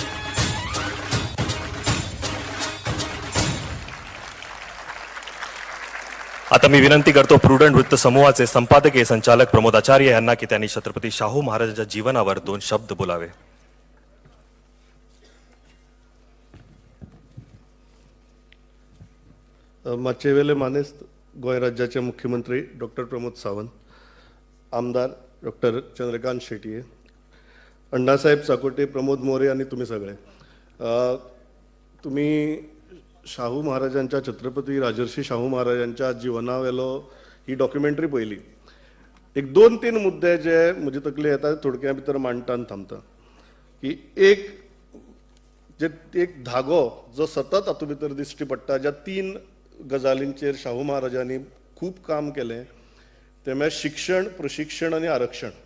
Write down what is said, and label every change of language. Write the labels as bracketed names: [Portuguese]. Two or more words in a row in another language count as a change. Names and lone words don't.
[Marathi] आता मी विनंती करतो प्रुडंट वृत्त समूहाचे संपादकीय संचालक प्रमोद आचार्य यांना की त्यांनी छत्रपती शाहू महाराजांच्या जीवनावर 2 शब्द बोलावे. [Konkani] मागचे वेळे मानेस्त गोय राज्याचे मुख्यमंत्री डॉक्टर प्रमोद सावंत, आमदार डॉक्टर चंद्रकांत शेट्ये, अण्णासाहेब चाकोटे, प्रमोद मोरे आणि तुम्ही सगळे, तुम्ही शाहू महाराजांच्या, छत्रपती राजर्षी शाहू महाराजांच्या जिवनावेलो ही डॉक्युमेंटरी पळयली. एक 2-3 मुद्दे जे म्हजे तकले येता थोडक्या भितर मांडटा आनी थांबता. की एक धागो जो सतत हातूंत भितर दिश्टी पडटा, ज्या 3 गजालींचेर शाहू महाराजांनी खूब काम केलें, ते म्हळ्यार शिक्षण, प्रशिक्षण आनी आरक्षण.